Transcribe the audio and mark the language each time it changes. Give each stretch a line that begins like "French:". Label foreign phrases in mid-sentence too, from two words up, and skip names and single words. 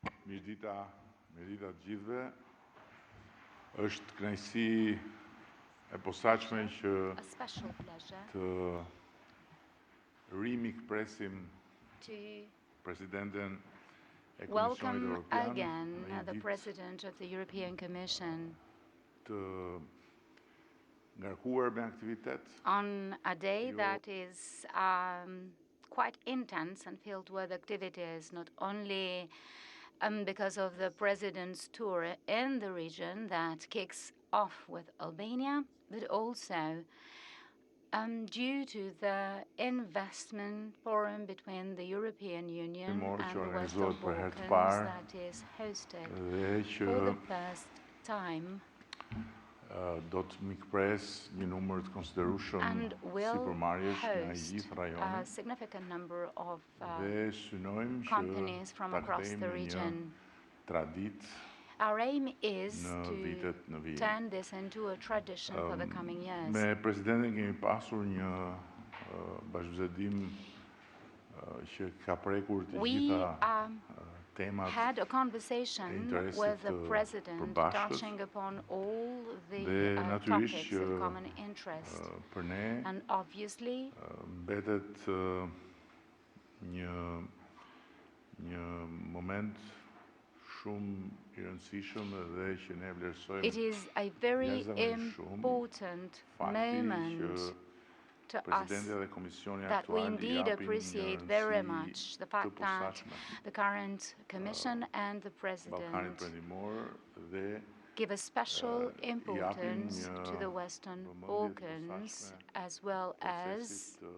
Albanian: Mirdita të gjithëve. Është kënaqësi e posaçme që të rimikpresim Presidenten e Komisionit Europian,
English: again the President of the European Commission
Albanian: të ngarkuar me aktivitet.
English: On a day that is quite intense and filled with activities, not only because of the President's tour in the region that kicks off with Albania, but also due to the investment forum between the European Union and the Western Balkans that is hosted for the first time.
Albanian: Do të mikpres një numër të konsiderueshëm sipërmarrjesh nga gjithë rajoni.
English: A significant number of
Albanian: Dhe synojmë
English: companies from across the region. Our aim is to turn this into a tradition for the coming years.
Albanian: Me Presidentin kemi pasur një bashkëbisedim që ka prekur të gjitha
English: had a conversation with the President touching upon all the topics of common interest. And obviously,
Albanian: mbetet një moment shumë I rëndësishëm dhe që ne vlerësojmë.
English: It is a very important moment to us that we indeed appreciate very much the fact that the current Commission and the President give a special importance to the Western Balkans, as well as